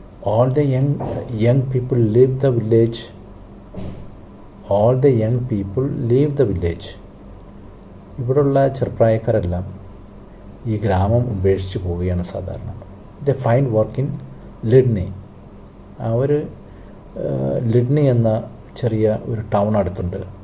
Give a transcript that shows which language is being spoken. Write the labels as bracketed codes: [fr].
[en] All the young people leave the village. All the young people leave the village. [ml] ഇവിടെയുള്ള ചെറുപ്രായക്കാരെല്ലാം ഈ ഗ്രാമം ഉപേക്ഷിച്ച് പോവുകയാണ് സാധാരണ. [en] They find work in ലിഡ്നി. [ml] അവർ ലിഡ്നി എന്ന ചെറിയ ഒരു ടൗൺ അടുത്തുണ്ട്.